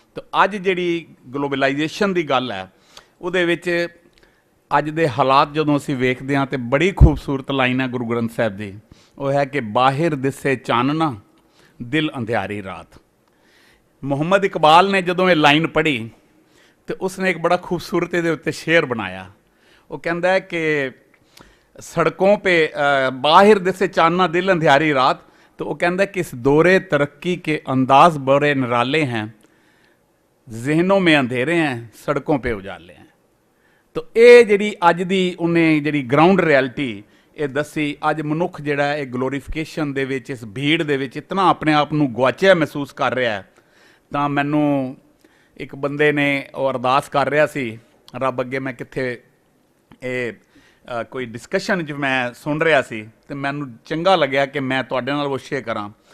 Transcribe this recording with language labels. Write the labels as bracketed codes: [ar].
[pa] ਤਾਂ ਅੱਜ ਜਿਹੜੀ ਗਲੋਬਲਾਈਜੇਸ਼ਨ ਦੀ ਗੱਲ ਹੈ ਉਹਦੇ ਵਿੱਚ ਅੱਜ ਦੇ ਹਾਲਾਤ ਜਦੋਂ ਅਸੀਂ ਵੇਖਦੇ ਹਾਂ ਤਾਂ ਬੜੀ ਖੂਬਸੂਰਤ ਲਾਈਨ ਹੈ ਗੁਰੂ ਗ੍ਰੰਥ ਸਾਹਿਬ ਦੀ, ਉਹ ਹੈ ਕਿ ਬਾਹਿਰ ਦਿਸੇ ਚਾਨਣਾ ਦਿਲ ਅੰਧਿਆਰੀ ਰਾਤ। ਮੁਹੰਮਦ ਇਕਬਾਲ ਨੇ ਜਦੋਂ ਇਹ ਲਾਈਨ ਪੜ੍ਹੀ ਤੇ ਉਸਨੇ ਇੱਕ ਬੜਾ ਖੂਬਸੂਰਤ ਇਹਦੇ ਉੱਤੇ ਸ਼ੇਰ ਬਣਾਇਆ। ਉਹ ਕਹਿੰਦਾ ਹੈ ਕਿ [hi] ਸੜकों पे [pa] बाहिर दिसे चानना दिल अंधियारी रात, [hi] तो वो कहता है कि इस दौरे तरक्की के अंदाज बड़े निराले हैं, जहनों में अंधेरे हैं, सड़कों पे उजाले हैं। तो ये [pa] ਜਿਹੜੀ ਅੱਜ ਦੀ ਉਹਨੇ ਜਿਹੜੀ ਗਰਾਊਂਡ ਰਿਐਲਿਟੀ ਇਹ ਦੱਸੀ। ਅੱਜ ਮਨੁੱਖ ਜਿਹੜਾ ਹੈ ਇਹ ਗਲੋਰੀਫਿਕੇਸ਼ਨ ਦੇ ਵਿੱਚ, ਇਸ ਭੀੜ ਦੇ ਵਿੱਚ ਇਤਨਾ ਆਪਣੇ ਆਪ ਨੂੰ ਗੁਆਚਿਆ ਮਹਿਸੂਸ ਕਰ ਰਿਹਾ ਹੈ। ਤਾਂ ਮੈਨੂੰ ਇੱਕ ਬੰਦੇ ਨੇ ਉਹ ਅਰਦਾਸ ਕਰ ਰਿਹਾ ਸੀ ਰੱਬ ਅੱਗੇ, ਮੈਂ ਕਿੱਥੇ ਇਹ ਕੋਈ ਡਿਸਕਸ਼ਨ 'ਚ ਮੈਂ ਸੁਣ ਰਿਹਾ ਸੀ ਅਤੇ ਮੈਨੂੰ ਚੰਗਾ ਲੱਗਿਆ ਕਿ ਮੈਂ ਤੁਹਾਡੇ ਨਾਲ ਉਹ ਸ਼ੇਅਰ ਕਰਾਂ।